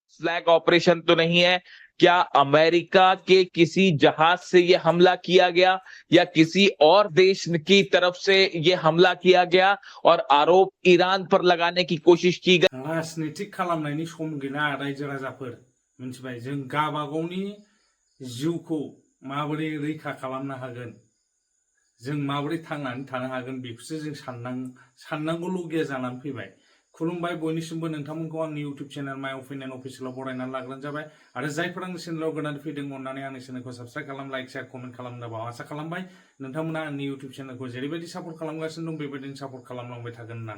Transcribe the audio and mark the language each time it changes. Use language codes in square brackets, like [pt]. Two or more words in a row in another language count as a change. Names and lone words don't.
[en] flag operation [hi] तो नहीं है। क्या अमेरिका के किसी जहाज से ये हमला किया गया या किसी और देश की तरफ से ये हमला किया गया और आरोप ईरान पर लगाने की कोशिश की गई? [brx] राजनीतिक खालामनायनि सम गैला रायजो राजाफोर मिथिबाय जों गावबागावनि जिउखौ माबोरै रैखा खालामनो हागोन जों माबोरै थांनानै थानो हागोन बेखौसो जों साननांगौलगिया जानानै फैबाय। खुलुमबाय बयनिसिमबो नोंथांमोनखौ आंनि इउटिउब चेनेल माय अपिनियन अफिसियेलाव बरायनानै लाग्रोनाय जाबाय आरो जायफोर आंनि चेनेलाव गोदान फैदों अननानै आंनि चेनेलखौ साबस्क्राइब खालाम [en] like share comment [brx] खालामनोबा आसा खालामबाय नोंथांमोना आंनि इउटिउब चेनेलखौ जेरैबायदि सापर्ट खालामगासिनो दं बेबायदिनो सापर्ट खालामलांबाय थागोन होननानै।